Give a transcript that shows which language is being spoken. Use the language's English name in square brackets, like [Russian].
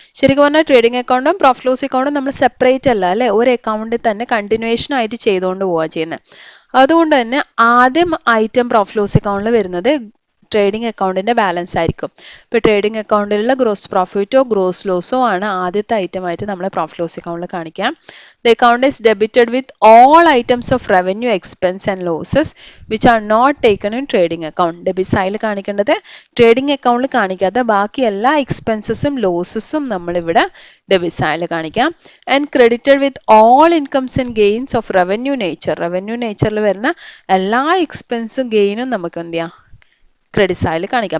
[Malayalam] ശരിക്കും പറഞ്ഞാൽ ട്രേഡിംഗ് അക്കൗണ്ടും പ്രോഫിറ്റ് ലോസ് അക്കൗണ്ടും നമ്മൾ സെപ്പറേറ്റ് അല്ല അല്ലേ, ഒരു അക്കൗണ്ടിൽ തന്നെ കണ്ടിന്യൂവേഷൻ ആയിട്ട് ചെയ്തുകൊണ്ട് പോവുക ചെയ്യുന്നത്. അതുകൊണ്ട് തന്നെ ആദ്യം ഐറ്റം പ്രോഫിറ്റ് ലോസ് അക്കൗണ്ടിൽ വരുന്നത് ട്രേഡിംഗ് അക്കൗണ്ടിന്റെ ബാലൻസ് ആയിരിക്കും. ഇപ്പോൾ ട്രേഡിംഗ് അക്കൗണ്ടിലുള്ള ഗ്രോസ് പ്രോഫിറ്റോ ഗ്രോസ് ലോസോ ആണ് ആദ്യത്തെ ഐറ്റം ആയിട്ട് നമ്മൾ പ്രോഫിറ്റ് ലോസ് അക്കൗണ്ടിൽ കാണിക്കാം. [English] The account is debited with all items of revenue, expense and losses which are not taken in trading account. [Malayalam] Debit side കാണിക്കേണ്ടത് ട്രേഡിംഗ് അക്കൗണ്ടിൽ കാണിക്കാത്ത ബാക്കി എല്ലാ എക്സ്പെൻസസും ലോസസും നമ്മൾ ഇവിടെ ഡെബിറ്റ് സൈഡിൽ കാണിക്കാം. [English] And credited with all incomes and gains of revenue nature. [Malayalam] Revenue നേച്ചറിൽ വരുന്ന എല്ലാ എക്സ്പെൻസും ഗെയിനും നമുക്ക് എന്ത് ചെയ്യാം, ക്രെഡിറ്റ് സൈഡിൽ കാണിക്കാം.